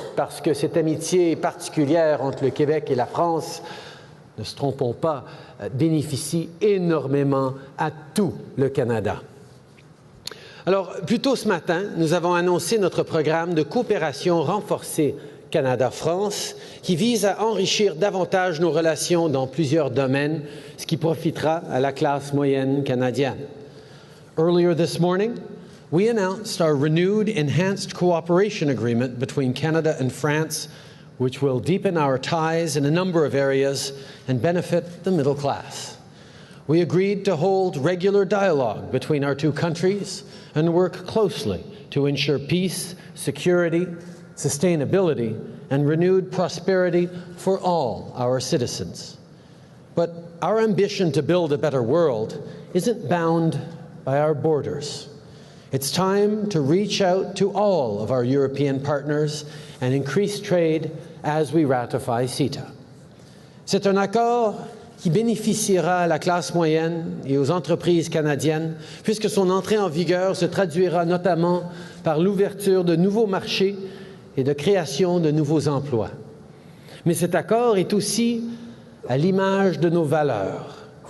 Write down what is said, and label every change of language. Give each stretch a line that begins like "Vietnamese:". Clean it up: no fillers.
French: Parce que cette amitié particulière entre le Québec et la France, ne se trompons pas, bénéficie énormément à tout le Canada. Alors, plus tôt ce matin, nous avons annoncé notre programme de coopération renforcée Canada-France, qui vise à enrichir davantage nos relations dans plusieurs domaines, ce qui profitera à la classe moyenne canadienne.
English: Earlier this morning, we announced our renewed enhanced cooperation agreement between Canada and France, which will deepen our ties in a number of areas and benefit the middle class. We agreed to hold regular dialogue between our two countries and work closely to ensure peace, security, sustainability, and renewed prosperity for all our citizens. But our ambition to build a better world isn't bound by our borders. It's time to reach out to all of our European partners and increase trade as we ratify CETA.
French: C'est un accord qui bénéficiera à la classe moyenne et aux entreprises canadiennes, puisque son entrée en vigueur se traduira notamment par l'ouverture de nouveaux marchés et de création de nouveaux emplois. Mais cet accord est aussi à l'image de nos valeurs.